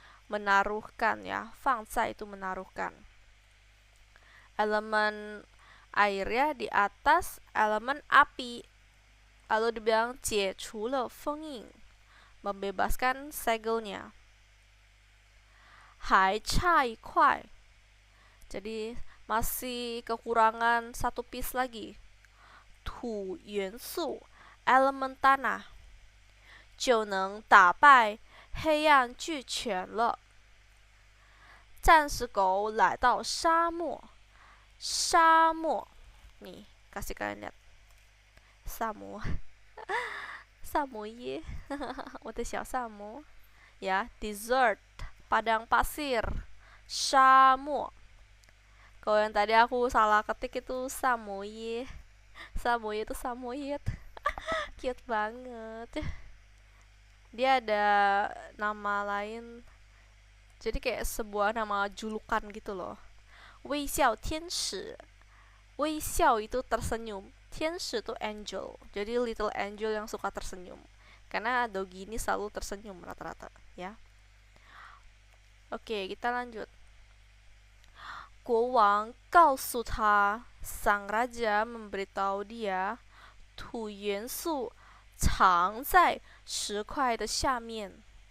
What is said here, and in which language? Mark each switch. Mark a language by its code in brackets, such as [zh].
[id] Menaruhkan ya, [zh] 放在 [id] itu menaruhkan. Elemen airnya di atas elemen api. Lalu dibilang 解除了封印, membebaskan segelnya. [zh] 还差一块, [id] jadi masih kekurangan satu piece lagi. [zh] 土元素 [id] elemen tanah, [zh] 就能打败黑暗巨犬了. 战士狗来到沙漠. 沙漠 [id] nih kasih kalian lihat [zh] 萨摩萨摩耶我的小萨摩 [id] ya. Desert padang pasir. [zh] 沙漠. [id] Kalau yang tadi aku salah ketik itu samoye. Samoye itu samoyed. Cute banget. Dia ada nama lain. Jadi kayak sebuah nama julukan gitu loh. [zh] 微笑天使. 微笑 [id] itu tersenyum. [zh] 天使 [id] itu angel. Jadi little angel yang suka tersenyum. Karena Dogi ini selalu tersenyum rata-rata, ya. Oke, kita lanjut. [zh] 国王告诉他, [id] sang raja memberitahu dia, [zh] 土元素藏在石块的下面.